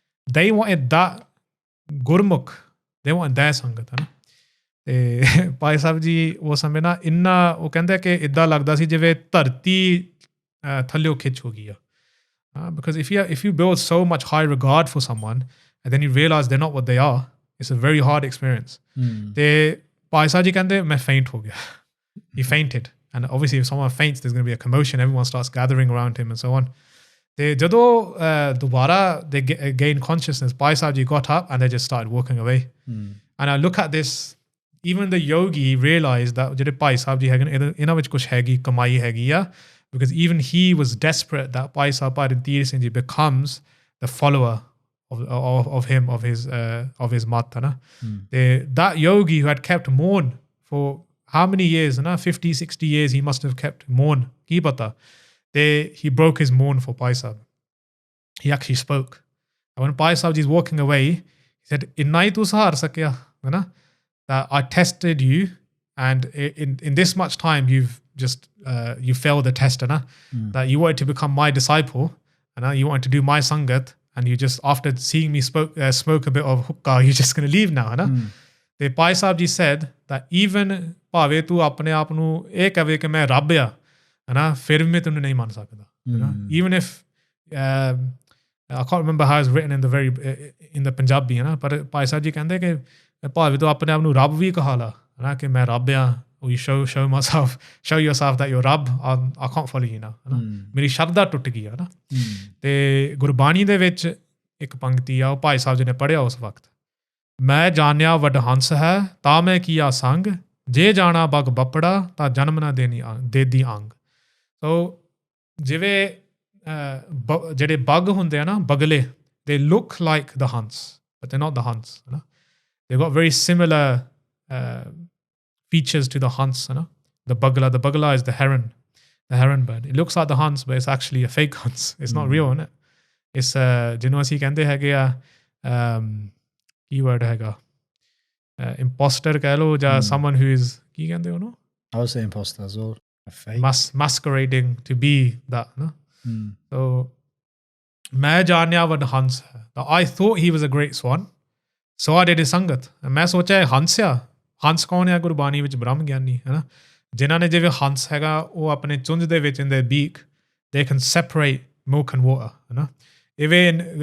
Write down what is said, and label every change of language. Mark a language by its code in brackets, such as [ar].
[en] They wanted that Gurmukh. They wanted their sangat [pa] ਹੈ ਨਾ ਤੇ ਭਾਈ ਸਾਹਿਬ ਜੀ ਉਹ ਸਮੇਂ ਨਾ ਇੰਨਾ ਉਹ ਕਹਿੰਦੇ ਕਿ ਇੱਦਾਂ ਲੱਗਦਾ ਸੀ ਜਿਵੇਂ ਧਰਤੀ ਥੱਲਿਓ ਖਿੱਚ ਹੋ ਗਈ ਆ [en] because if you build so much high regard for someone and then you realize they're not what they are, it's a very hard experience. [pa] ਤੇ ਭਾਈ ਸਾਹਿਬ ਜੀ ਕਹਿੰਦੇ ਮੈਂ faint ਹੋ ਗਿਆ. [en] He fainted and obviously if someone faints there's going to be a commotion, everyone starts gathering around him and so on. [pa] ਤੇ ਜਦੋਂ ਦੁਬਾਰਾ [en] they gained consciousness, Bhai Sahib Ji got up and they just started walking away. And I look at this, even the yogi realized that [pa] ਜਿਹੜੇ Bhai Sahib Ji ਹੈਗੇ ਨੇ ਇਹਨਾਂ ਵਿੱਚ ਕੁਛ ਹੈਗੀ ਕਮਾਈ ਹੈਗੀ ਆ [en] because even he was desperate that Bhai Sahib Bhai Randhir Singh Ji becomes the follower of him, of his mat. That yogi who had kept mourn for how many years, 50, 60 years he must have kept mourn. [pa] Ki pata. [en] He broke his mourn for Bhai Sahib. He actually spoke. And when Bhai Sahib Ji is walking away, he said, [pa] Innai tu sahar sakya, [en] that I tested you and in this much time you've just, you failed the test, that you wanted to become my disciple, and you wanted to do my sangat, and you just, after seeing me smoke a bit of hookah, you're just going to leave now. The Bhai Sahib Ji said that even [pa] ਭਾਵੇਂ ਤੂੰ ਆਪਣੇ ਆਪ ਨੂੰ ਇਹ ਕਹੇ ਕਿ ਮੈਂ ਰੱਬ ਆ ਹੈ ਨਾ ਫਿਰ ਵੀ ਤੈਨੂੰ ਨਹੀਂ ਮੰਨ ਸਕਦਾ [en] even if I can't remember how it's written in the Punjabi [pa] ਹੈ ਨਾ ਪਰ ਭਾਈ ਸਾਹਿਬ ਜੀ ਕਹਿੰਦੇ ਕਿ ਭਾਵੇਂ ਤੂੰ ਆਪਣੇ ਆਪ ਨੂੰ ਰੱਬ ਵੀ ਕਹਾ ਲਾ ਹੈ ਨਾ ਕਿ ਮੈਂ ਰੱਬ ਆ [en] you show yourself that you're [pa] ਰੱਬ [en] I can't follow you now [pa] ਹੈ ਨਾ ਮੇਰੀ ਸ਼ਰਧਾ ਟੁੱਟ ਗਈ ਹੈ ਨਾ ਤੇ ਗੁਰਬਾਣੀ ਦੇ ਵਿੱਚ ਇੱਕ ਪੰਕਤੀ ਆ ਉਹ ਭਾਈ ਸਾਹਿਬ ਜੀ ਨੇ ਪੜ੍ਹਿਆ ਉਸ ਵਕਤ ਮੈਂ ਜਾਣਿਆ ਵੱਡ ਹੰਸ ਹੈ ਤਾਂ ਮੈਂ ਕੀਆ ਸੰਗ ਜੇ ਜਾਣਾ ਬਗ ਬੱਪੜਾ ਤਾਂ ਜਨਮ ਨਾ ਦੇਦੀ ਅੰਗ ਸੋ ਜਿਵੇਂ ਜਿਹੜੇ ਬਗ ਹੁੰਦੇ ਆ ਨਾ ਬਗਲੇ [en] they look like the hunts but they're not the hunts they've got very similar features to the hunts the bagla is the heron bird. It looks like the hunts but it's actually a fake hunts. It's not real, isn't it? [pa] It's ਜਿਹਨੂੰ ਅਸੀਂ ਕਹਿੰਦੇ ਹੈਗੇ ਆ ਕੀ word ਹੈਗਾ imposter ਕਹਿ ਲਓ ਜਾਂ [en] someone who is [pa] ਕੀ ਕਹਿੰਦੇ ਉਹਨੂੰ [en] I would say imposter as well. Masquerading to be that so [pa] ਮੈਂ ਜਾਣਿਆ ਵੱਡ ਹੰਸ ਹੈ [en] I thought he was a great swan so I did his sangat [pa] ਮੈਂ ਸੋਚਿਆ ਹੰਸ ਆ ਹੰਸ ਕੌਣ ਆ ਗੁਰਬਾਣੀ ਵਿੱਚ ਬ੍ਰਹਮ ਗਿਆਨੀ ਹੈ ਨਾ ਜਿਨ੍ਹਾਂ ਨੇ ਜਿਵੇਂ ਹੰਸ ਹੈਗਾ ਉਹ ਆਪਣੇ ਚੁੰਝ ਦੇ ਵਿੱਚ [en] in their beak they can separate milk and water [pa] ਹੈ ਨਾ even